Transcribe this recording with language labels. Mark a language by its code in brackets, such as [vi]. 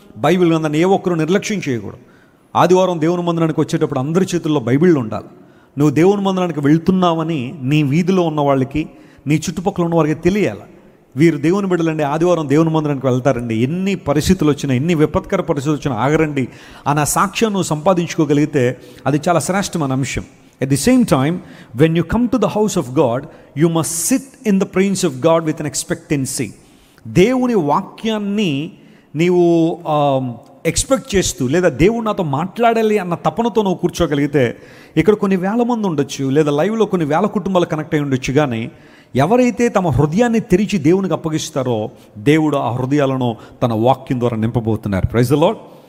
[te] Bible గ్రంథాన్ని ఏ ఒక్కరూ నిర్లక్ష్యం చేయకూడదు. ఆదివారం దేవుని మందిరానికి వచ్చేటప్పుడు అందరి చేతుల్లో బైబిల్ ఉండాలి. నువ్వు దేవుని మందిరానికి వెళ్తున్నావని నీ వీధిలో ఉన్న వాళ్ళకి, నీ చుట్టుపక్కల ఉన్న వారికి తెలియాలి. వీరు దేవుని బిడ్డలండి, ఆదివారం దేవుని మందిరానికి వెళ్తారండి, ఎన్ని పరిస్థితులు వచ్చినా, ఎన్ని విపత్కర పరిస్థితులు వచ్చినా ఆగరండి అన్న సాక్ష్యం నువ్వు సంపాదించుకోగలిగితే అది చాలా శ్రేష్టమైన అంశం. [en] At the same time, when you come to the house of God, you must sit in the presence of God with an expectancy. [te] దేవుని వాక్యాన్ని నీవు ఎక్స్పెక్ట్ చేస్తూ, లేదా దేవుడు నాతో మాట్లాడాలి అన్న తపనతో నువ్వు కూర్చోగలిగితే, ఇక్కడ కొన్ని వేల మంది ఉండొచ్చు, లేదా లైవ్లో కొన్ని వేల కుటుంబాలు కనెక్ట్ అయి ఉండొచ్చు, కానీ ఎవరైతే తమ హృదయాన్ని తెరిచి దేవునికి అప్పగిస్తారో దేవుడు ఆ హృదయాలను తన వాక్యం ద్వారా నింపబోతున్నారు. Praise the lord.